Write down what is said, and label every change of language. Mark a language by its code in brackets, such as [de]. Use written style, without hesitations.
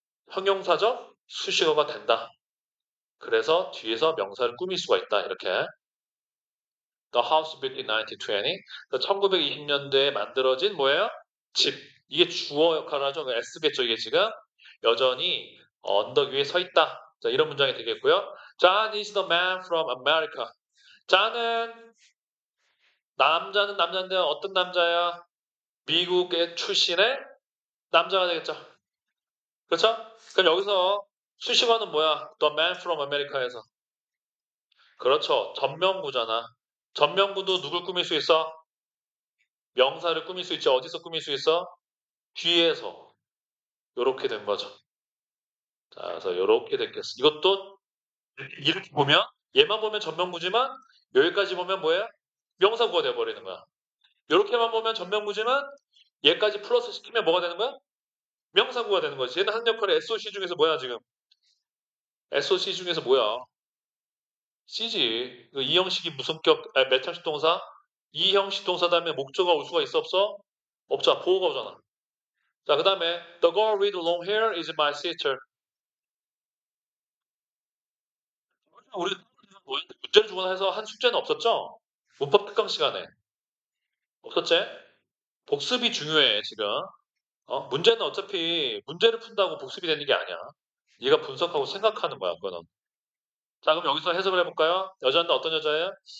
[ko] 형용사적 수식어가 된다. 그래서 뒤에서 명사를 꾸밀 수가 있다. 이렇게. [en] The house built in 1920. [ko] 1920년대에 만들어진 뭐예요? 집. 이게 주어 역할을 하죠. S겠죠. 이게 지금 여전히 언덕 위에 서 있다. 자, 이런 문장이 되겠고요. [en] John is the man from America. [ko] 자는 남자는 남자인데 어떤 남자야? 미국의 출신의 남자가 되겠죠. 그렇죠? 그럼 여기서 수식어는 뭐야? [en] The man from America에서. [ko] 그렇죠. 전명구잖아. 전명구도 누굴 꾸밀 수 있어? 명사를 꾸밀 수 있죠. 어디서 꾸밀 수 있어? 뒤에서. 요렇게 된 거죠. 자, 그래서 요렇게 됐겠어. 이것도 이렇게 보면 얘만 보면 전명구지만 여기까지 보면 뭐예요? 명사구가 돼버리는 거야. 요렇게만 보면 전명구지만 얘까지 플러스 시키면 뭐가 되는 거야? 명사구가 되는 거지. 얘는 한 역할이 SOC 중에서 뭐야 지금? SOC 중에서 뭐야? C지. 이 형식이 무슨 몇 형식 동사? 이 형식 동사 다음에 목적어가 올 수가 있어 없어? 없잖아. 보호가 오잖아. 자, 그 다음에 [en] The girl with long hair is my sister. [ko] 우리 문제를 주거나 해서 한 숙제는 없었죠? 문법 특강 시간에. 없었지? 복습이 중요해, 지금. 문제는 어차피 문제를 푼다고 복습이 되는 게 아니야. 네가 분석하고 생각하는 거야, 그거는. 자, 그럼 여기서 해석을 해볼까요? 여자인데 어떤 여자예요?